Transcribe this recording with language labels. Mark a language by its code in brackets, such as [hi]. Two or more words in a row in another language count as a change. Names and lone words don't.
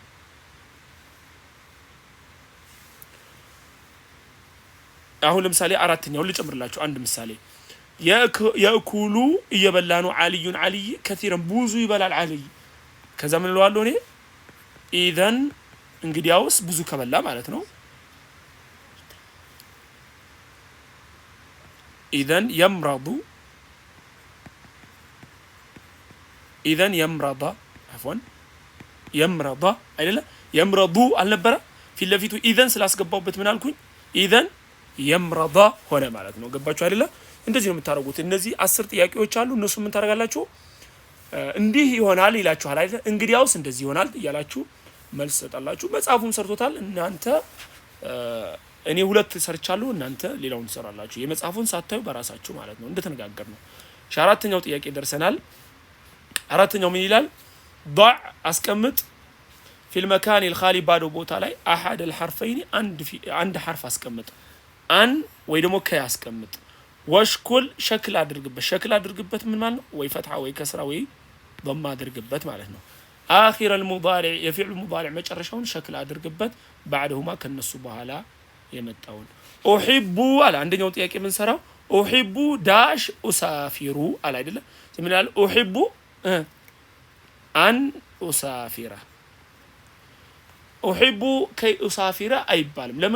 [am] አሁን ለምሳሌ አራተኛው ልጨምርላችሁ አንድ ምሳሌ የእኩሉ እየበላ ነው አልዩን አልይ ከቲረን ብዙ ይበላል አልይ ከዛ ምን ለዋለው እኔ ኢዘን እንግዲያውስ ብዙ ከበላ ማለት ነው ኢዘን [ar] يمرض عفوا [am] يمرض አይደለ يمرض አልነበረ ፊት ለፊቱ ኢዘን ስላስገባውበት ምን አልኩኝ ኢዘን የምረዳ ሆነ ማለት ነው። ገባችሁ አይደለ? እንደዚህ ነው የምታደርጉት። እነዚህ 10 ጥያቄዎች አሉ። እነሱ ምን ታደርጋላችሁ? እንዲህ ይሆናል ይላችኋል አይደል? እንግዲያውስ እንደዚህ ይሆናል እያላችሁ መልስ ሰጣላችሁ። መጽሐፉን ሰርቶታል። እናንተ እኔ 2 ሰርቻለሁ፣ እናንተ ሌላውን ትሰራላችሁ። የመጽሐፉን ሳታዩ በራሳችሁ ማለት ነው። እንደተነጋገር ነው። አራተኛው ጥያቄ ደርሰናል። አራተኛው ምን ይላል? ضع አስቀምጥ [ar] في المكان الخالي [am] ባዶ ቦታ ላይ [ar] احد الحرفين [am] አንድ ሐርፍ አስቀምጥ። አን ወይ ደግሞ ከ አስቀምጥ። ወሽኩል ሸክል አድርግበት ምን ማለት ነው? ወይ ፈትሐ ወይ ከስራ ወይ ضم አድርግበት ማለት ነው። [ar] آخر المضارع [am] የፊዕል ሙዳሪዕ መጨረሻውን ሸክል አድርግበት። بعدهما ከነሱ በኋላ የመጣውን ኡሂቡ አለ። አንደኛው ጥያቄ ምን ሰራው? ኡሂቡ ዳሽ ኡሳፊሩ አለ አይደለ? ምን ይላል? [ar] أحب أن أسافر። أحب كي أسافر [am] አይባልም። ለምን?